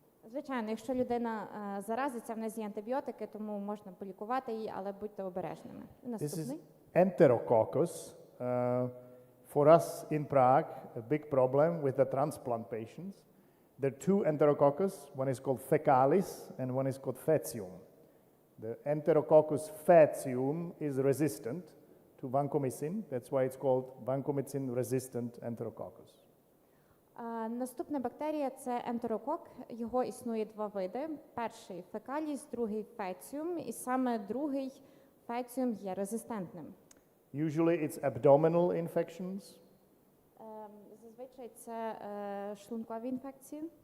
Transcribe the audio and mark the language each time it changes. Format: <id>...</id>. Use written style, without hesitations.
<uk>Звичайно, якщо людина заразиться, в нас є антибіотики, тому можна полікувати її, але будьте обережними. Наступний.</uk> <en>This is Enterococcus. For us in Prague, a big problem with the transplant patients. There are two Enterococcus. One is called fecalis and one is called faecium. The Enterococcus faecium is resistant to vancomycin. That's why it's called vancomycin-resistant Enterococcus.</en> <uk>Наступна бактерія – це ентерокок. Його існує два види. Перший – фекаліс, другий – феціум. І саме другий – феціум є резистентним.</uk> <en>Usually it's abdominal infections.</en> <uk>Зазвичай це шлункові інфекції.</uk>